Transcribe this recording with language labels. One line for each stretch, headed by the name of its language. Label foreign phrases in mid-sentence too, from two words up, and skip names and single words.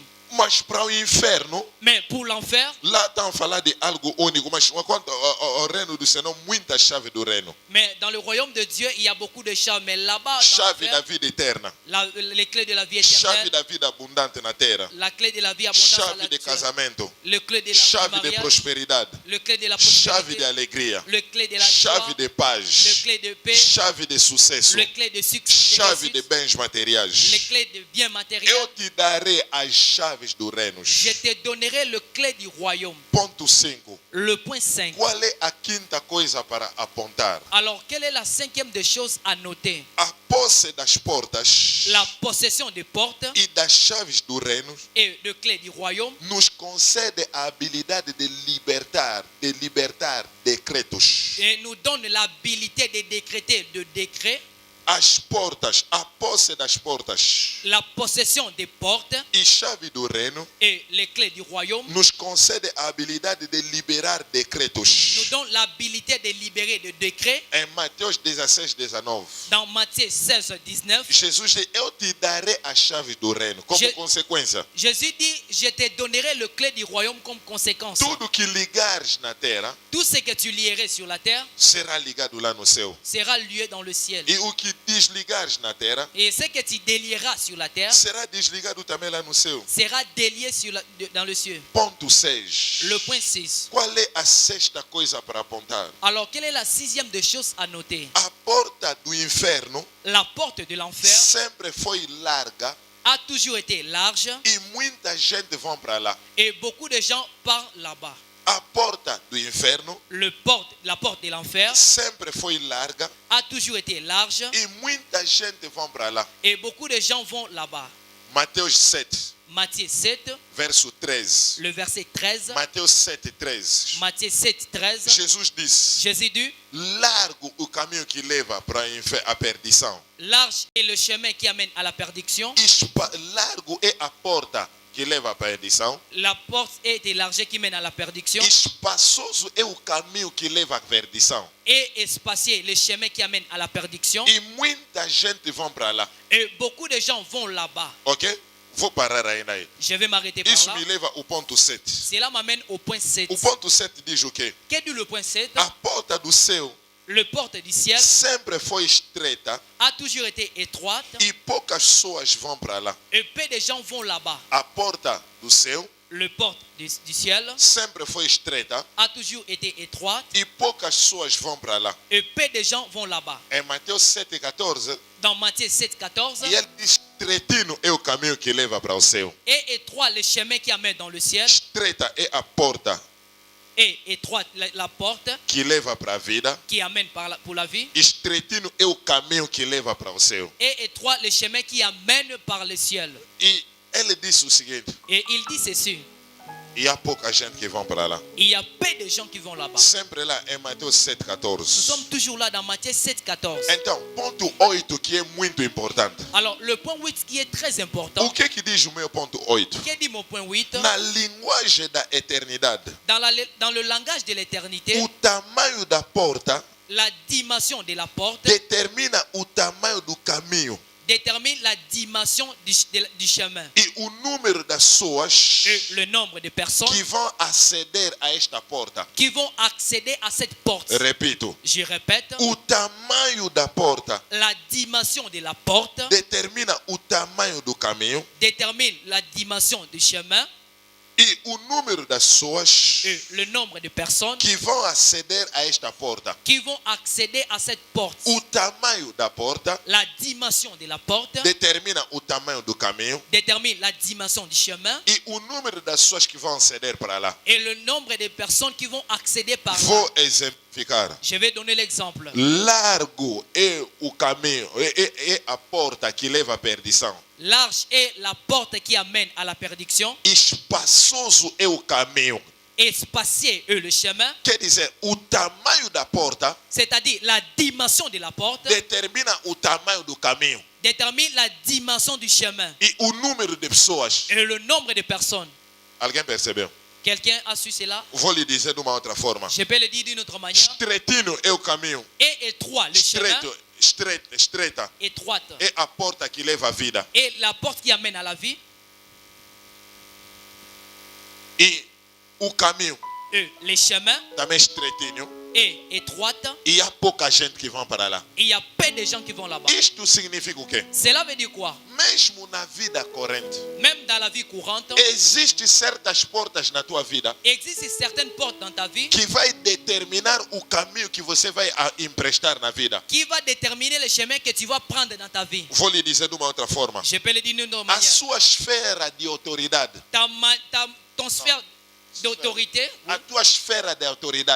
Portuguese: Mas para o inferno,
French: Mais pour l'enfer,
Portuguese: lá estão a falar de algo único, mas quanto ao reino do Senhor, muitas chaves do reino.
French: mais dans le royaume de Dieu, il y a beaucoup de chaves. Mais là-bas, dans
Portuguese: Chave da
French: l'enfer,
Portuguese: vida eterna.
French: les clés de la vie
Portuguese: Chave
French: éternelle,
Portuguese: da vida abundante na terra.
French: la clé de la vie abondante à
Portuguese: Chave
French: la de terre,
Portuguese: casamento.
French: le clé de la
Portuguese: Chave de
French: mariage,
Portuguese: prosperidade.
French: le clé de la
Portuguese: Chave de
French: prospérité,
Portuguese: alegria.
French: le clé de la
Portuguese: Chave
French: joie,
Portuguese: de
French: le
Portuguese: paz.
French: clé de paix,
Portuguese: Chave de sucesso.
French: le clé de succès,
Portuguese: Chave de
French: de réussite,
Portuguese: bens materiais.
French: les clés de biens matériels.
Portuguese: Eu te darei as chaves do reino.
French: Je te donnerai le clé du royaume.
Portuguese: Ponto 5.
French: Le point 5.
Portuguese: Qual é a quinta coisa para apontar?
French: Alors, quelle est la cinquième des choses à noter?
Portuguese: A posse das portas
French: La possession des portes
Portuguese: e das chaves do reino
French: et de clés du royaume
Portuguese: nos concede a habilidade de libertar decretos.
French: et nous donne l'habilité de décréter de décrets,
Portuguese: As portas, a posse das portas
French: la possession des portes
Portuguese: e chave do reino
French: et les clés du royaume
Portuguese: nos concede a habilidade de liberar
French: nous
Portuguese: decretos.
French: donne l'habilité de libérer des décrets.
Portuguese: Em Mateus 16, 19,
French: Dans Matthieu 16, 19,
Portuguese: Jesus diz: eu te darei a chave do reino. Como consequência,
French: Jésus dit, je te donnerai le clé du royaume comme conséquence.
Portuguese: tudo que ligares na terra
French: Tout ce que tu lierais sur la terre
Portuguese: será ligado lá no céu.
French: sera lié dans le ciel.
Portuguese: E o que desligares na terra
French: Et ce que tu délieras sur la terre
Portuguese: será desligado também lá no céu.
French: sera délié dans le ciel.
Portuguese: Ponto 6.
French: Le point 6.
Portuguese: Qual é a sexta coisa para apontar?
French: Alors, quelle est la sixième des choses à noter?
Portuguese: A porta do inferno
French: La porte de l'enfer
Portuguese: sempre foi larga
French: a toujours été large
Portuguese: e muita gente vão para lá.
French: et beaucoup de gens partent là-bas.
Portuguese: A porta do inferno
French: la porte de l'enfer
Portuguese: sempre foi larga
French: a toujours été large
Portuguese: e muita gente vão para lá.
French: et beaucoup de gens vont là-bas.
Portuguese: Mateus 7,
French: Matthieu 7,
Portuguese: verso 13.
French: le verset 13.
Portuguese: Mateus 7, 13.
French: Matthieu 7, 13.
Portuguese: Jesus disse:
French: Jésus dit,
Portuguese: largo o caminho que leva para a perdição.
French: large est le chemin qui amène à la perdition.
Portuguese: Largo é a porta que leva à perdição.
French: La porte est élargie qui mène à la perdition.
Portuguese: Espaçoso é o caminho que leva à perdição.
French: Et espacieux le chemin qui amène à la perdition.
Portuguese: E muita gente vão para lá.
French: Et beaucoup de gens vont là-bas.
Portuguese: Ok? Vou parar aí.
French: Je vais m'arrêter par
Portuguese: Isso
French: là.
Portuguese: me leva ao ponto 7.
French: Cela m'amène au point 7.
Portuguese: O ponto 7 diz o quê?
French: Qu'est dit le point 7?
Portuguese: A porta do céu
French: Le porte du ciel
Portuguese: sempre foi estreita
French: a toujours été étroite
Portuguese: e poucas pessoas vão para lá.
French: et peu de gens vont là-bas.
Portuguese: A porta do céu
French: Le porte du ciel
Portuguese: sempre foi estreita
French: a toujours été étroite
Portuguese: e poucas pessoas vão para lá.
French: et peu de gens vont là-bas.
Portuguese: Em Mateus 7,14,
French: Dans Matthieu 7, 14,
Portuguese: e ele diz: estreitino é o caminho que leva para o céu.
French: et étroit le chemin qui amène dans le ciel,
Portuguese: Estreita é a porta
French: et étroite la porte
Portuguese: que leva para a vida.
French: qui amène pour la vie,
Portuguese: Estreitino é o caminho que leva para o céu.
French: et étroit le chemin qui amène par le ciel.
Portuguese: E ele disse o seguinte:
French: Et il dit ceci,
Portuguese: e há pouca gente que vão para lá.
French: il y a peu de gens qui vont là-bas.
Portuguese: Sempre lá em Mateus
French: Nous 7,14. sommes toujours là dans Matthieu 7, 14.
Portuguese: Então, ponto 8 que é muito importante.
French: Alors, le point 8 qui est très
Portuguese: O
French: important,
Portuguese: que diz o meu ponto 8?
French: qu'est dit mon point 8?
Portuguese: Na linguagem da eternidade,
French: Dans le langage de l'éternité,
Portuguese: o tamanho da porta
French: la dimension de la porte
Portuguese: determina o tamanho do caminho
French: détermine la dimension du chemin
Portuguese: e o número das pessoas
French: et le nombre de personnes
Portuguese: que vão aceder a esta porta.
French: qui vont accéder à cette porte.
Portuguese: Repito,
French: Je répète,
Portuguese: o tamanho da porta
French: la dimension de la porte
Portuguese: determina o tamanho do caminho
French: détermine la dimension du chemin
Portuguese: e o número das pessoas
French: et le nombre de personnes
Portuguese: que vão aceder a esta porta.
French: qui vont accéder à cette porte.
Portuguese: O tamanho da porta
French: La dimension de la porte
Portuguese: determina o tamanho do caminho
French: détermine la dimension du chemin
Portuguese: e o número das pessoas que vão aceder para lá.
French: et le nombre de personnes qui vont accéder par là.
Portuguese: Vou exemplificar.
French: Je vais donner l'exemple.
Portuguese: Largo é o caminho, é a porta que leva à perdição.
French: Large est la porte qui amène à la perdition.
Portuguese: Espaçoso é o caminho.
French: Espacieux est le chemin.
Portuguese: Quer dizer, o tamanho da porta
French: C'est-à-dire la dimension de la porte
Portuguese: determina o tamanho do caminho
French: détermine la dimension du chemin
Portuguese: e o número de pessoas.
French: et le nombre de personnes.
Portuguese: Alguém percebeu?
French: Quelqu'un a su cela?
Portuguese: Vou lhe dizer de uma outra forma.
French: Je peux le dire d'une autre manière.
Portuguese: Estreitino é o caminho.
French: Et étroit, le chemin,
Portuguese: Estreita
French: étroite.
Portuguese: é a porta que leva à vida.
French: Et la porte qui amène à la vie.
Portuguese: E o caminho
French: Et le chemin
Portuguese: também estreitinho.
French: est étroite.
Portuguese: E há pouca gente que vão para lá.
French: Il y a peu de gens qui vont là-bas.
Portuguese: Isto significa o quê?
French: Cela veut dire quoi?
Portuguese: Mesmo na vida corrente,
French: Même dans la vie courante,
Portuguese: existem certas portas na tua vida
French: il existe certaines portes dans ta vie
Portuguese: que vai determinar o caminho que você vai emprestar na vida.
French: qui va déterminer le chemin que tu vas prendre dans ta vie.
Portuguese: Vou lhe dizer de uma outra forma.
French: Je peux le dire d'une autre
Portuguese: A
French: manière.
Portuguese: sua esfera de autoridade,
French: Ton sphère d'autorité,
Portuguese: a tua esfera de autoridade